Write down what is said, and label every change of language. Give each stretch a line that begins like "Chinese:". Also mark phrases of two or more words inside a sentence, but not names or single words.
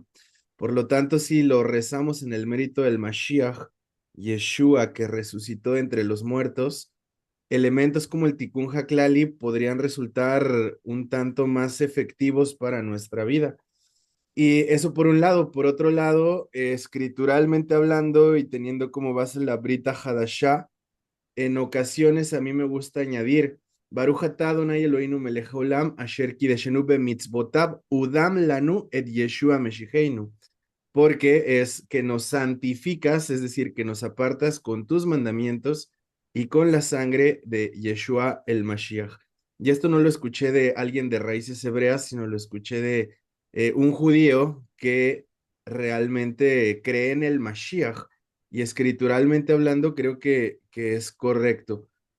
Spanish: Por lo tanto, si lo rezamos en el mérito del Mashiach, Yeshua, que resucitó entre los muertos, elementos como el Tikkun Haklali podrían resultar un tanto más efectivos para nuestra vida. Y eso por un lado. Por otro lado, escrituralmente hablando y teniendo como base la Brita Hadashah, en ocasiones a mí me gusta añadir
Hebrew: ברוך אתה אדוני אלוהינו מלך העולם אשר קידשנו במצוותיו ודם לנו את ישוע משיחנו,
Spanish: porque es que nos santificas, es decir, que nos apartas con tus mandamientos y con la sangre de Yeshua el Mashiach. Y esto no lo escuché de alguien de raíces hebreas, sino lo escuché de un judío que realmente cree en el Mashiach, y escrituralmente hablando creo que es correcto.